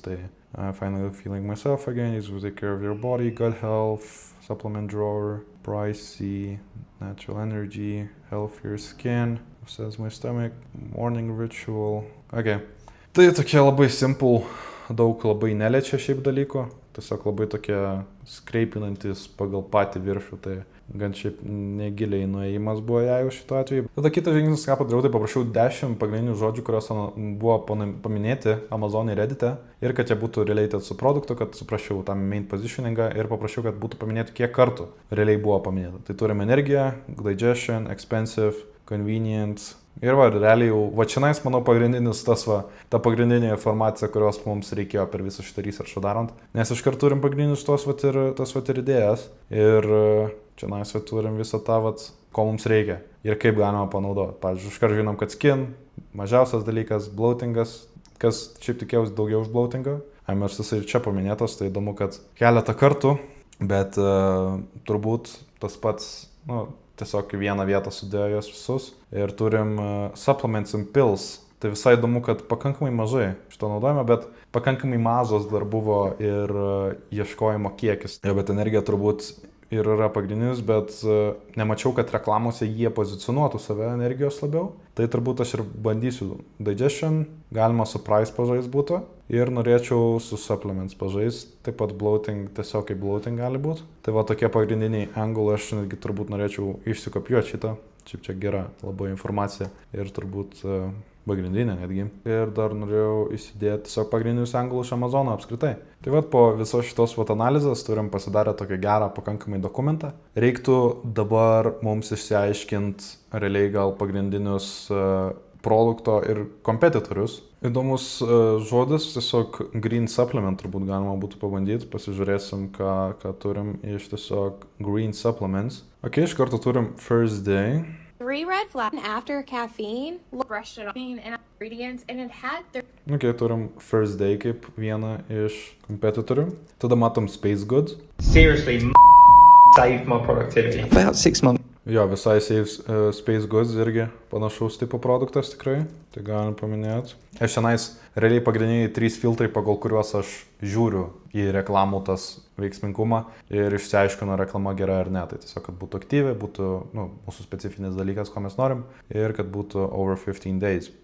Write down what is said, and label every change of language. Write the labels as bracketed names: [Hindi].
[English] Tai finally feeling myself again, is to take care of your body, gut health, supplement drawer, pricey, natural energy, healthier skin, says my stomach, morning ritual. Okay. [Lithuanian] Tai tokie labai simple, daug labai neliečia šiaip dalyko, tiesiog labai tokie skreipinantis pagal patį viršų, tai gan šiaip negiliai nuėjimas buvo jai šituo atveju. Tada kitas žingsnis, ką padariau, tai paprašiau 10 pagrindinių žodžių, kurios buvo paminėti Amazon'e ir Reddit'e ir kad jie būtų related su produktu, kad suprasčiau tą main positioningą ir paprašiau, kad būtų paminėti kiek kartų realiai buvo paminėta. Tai turim energiją, [English] digestion, expensive, convenient. [Lithuanian] Ir realiai jau, čionais, manau, pagrindinis ta pagrindinė informacija, kurios mums reikėjo per visą šitą researchą darant. Nes iškart turim pagrindinius tas ir idėjas. Ir čionais turim visą tą, ko mums reikia. Ir kaip galima panaudoti. Pavyzdžiui, iškart žinom, kad skin, mažiausias dalykas, bloatingas, kas šiaip tikėjausi daugiau už bloatingą. Nors jis ir čia paminėtas, tai įdomu, kad keletą kartų, bet turbūt tas pats, tiesiog į vieną vietą sudėjo juos visus. Ir turim [English] supplements and pills. [Lithuanian] Tai visai įdomu, kad pakankamai mažai šito naudojame, bet pakankamai mažas dar buvo ir ieškojimo kiekis. Bet energija turbūt ir yra pagrindinis, bet nemačiau, kad reklamose jie pozicionuotų save energijos labiau. Tai turbūt aš ir bandysiu digestion, galima su price pažais būtų. Ir norėčiau su supplements pažais, taip pat bloating, tiesiog kaip bloating gali būti. Tai tokie pagrindiniai angle, aš netgi turbūt norėčiau išsikopijuoti šitą. Čia gera labai informacija ir turbūt pagrindinė netgi. Ir dar norėjau įsidėti tiesiog pagrindinius anglus iš Amazono apskritai. Tai po visos šitos analizės turim pasidarę tokį gerą pakankamai dokumentą. Reiktų dabar mums išsiaiškinti realiai gal pagrindinius produkto ir kompetitorius. Įdomus žodis, tiesiog green supplement turbūt galima būtų pabandyti. Pasižiūrėsim, ką turim iš tiesiog green supplements. Ok, iš karto turim First Day. [English] 3 red flags after caffeine, brushed it off and ingredients, and it had [Lithuanian] Ok, turim First Day kaip vieną iš kompetitorių. Tada matom Space Goods. [English] Seriously, saved my productivity. About 6 months. [Lithuanian] Jo, visai Space Goods irgi panašaus tipo produktas tikrai, tai galim paminėti. Aš šiandien realiai pagrindiniai 3 filtrai, pagal kuriuos aš žiūriu į reklamų tas veiksmingumą ir išsiaiškinu, reklama gera ar ne. Tai tiesiog, kad būtų aktyvi, būtų mūsų specifinis dalykas, ko mes norim ir kad būtų [English] over 15 days.